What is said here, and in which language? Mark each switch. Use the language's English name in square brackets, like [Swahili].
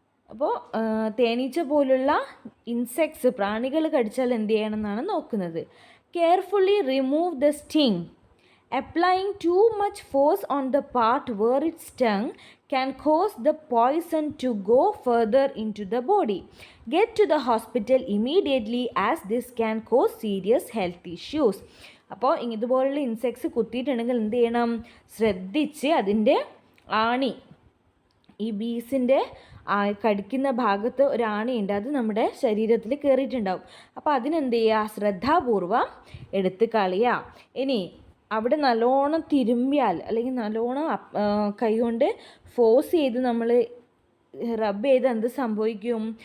[Malayalam] അപ്പോൾ തേനീച്ച പോലുള്ള ഇൻസെക്ട്സ്, പ്രാണികൾ കടിച്ചാൽ എന്ത് ചെയ്യണം എന്നാണ് നോക്കുന്നത്. [English] Carefully remove the sting. Applying too much force on the part where it stung can cause the poison to go further into the body. Get to the hospital immediately as this can cause serious health issues. [Malayalam] അപ്പോൾ ഇതുപോലുള്ള insects കുത്തിയിട്ടുണ്ടെങ്കിൽ എന്ത് ചെയ്യണം? ശ്രദ്ധിച്ച് അതിൻ്റെ ആണി, ഈ ബീസിൻ്റെ കടിക്കുന്ന ഭാഗത്ത് ഒരു ആണിയുണ്ട്, അത് നമ്മുടെ ശരീരത്തിൽ കയറിയിട്ടുണ്ടാവും. അപ്പോൾ അതിനെന്ത് ചെയ്യുക? ശ്രദ്ധാപൂർവം എടുത്ത് കളയുക. ഇനി അവിടെ നല്ലോണം തിരുമ്പിയാൽ അല്ലെങ്കിൽ നല്ലോണം കൈകൊണ്ട് ഫോഴ്സ് ചെയ്ത് നമ്മൾ റബ്ബ് ചെയ്ത് എന്ത് സംഭവിക്കും?